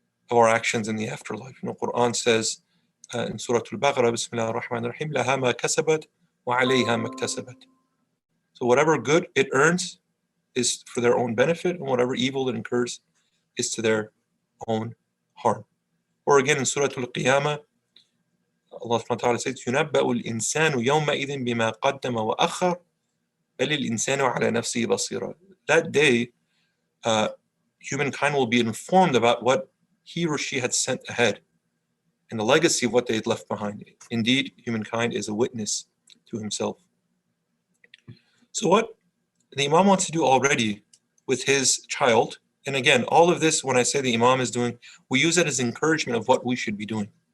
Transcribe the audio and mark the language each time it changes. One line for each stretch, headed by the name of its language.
English: of our actions in the afterlife. Quran says in Surah Al-Baqarah, Bismillah ar-Rahman ar-Rahim,
Arabic: لَهَا مَا كَسَبَتْ وَعَلَيْهَا مَا اكْتَسَبَتْ.
English: So whatever good it earns is for their own benefit, and whatever evil it incurs is to their own harm. Or again in Surah Al-Qiyamah, Allah subhanahu wa ta'ala says,
Arabic: يُنَبَّأُ الْإِنسَانُ يَوْمَئِذٍ بِمَا قَدَّمَ وَأَخَّرَ بَلِ الْإِنسَانُ عَلَى نَفْسِهِ بَصِيرًا.
English: That day, humankind will be informed about what he or she had sent ahead and the legacy of what they had left behind. Indeed, humankind is a witness to himself. So what the Imam wants to do already with his child, and again, all of this, when I say the Imam is doing, we use it as encouragement of what we should be doing.